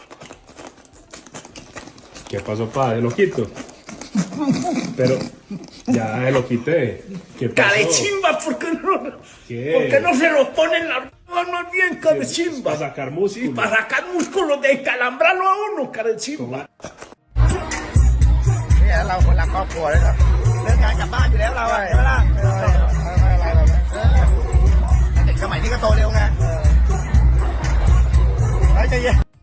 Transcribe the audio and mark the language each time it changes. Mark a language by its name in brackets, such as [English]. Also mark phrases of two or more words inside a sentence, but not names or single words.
[Spanish] ¿Qué pasó, padre? ¿Lo quito? Pero ya lo quité. ¿Qué pasó? Cabechimba, ¿por qué no se lo ponen las manos bien, cabechimba? Para sacar músculo. Sí, para sacar músculo, de calambrarlo a uno, cabechimba. [Thai] เนี่ยเราคนละครอบครัวเลยครับเรื่องการกลับบ้านอยู่แล้วเราใช่ไหมล่ะเด็กสมัยนี้ก็โตเร็วไงใจเย็น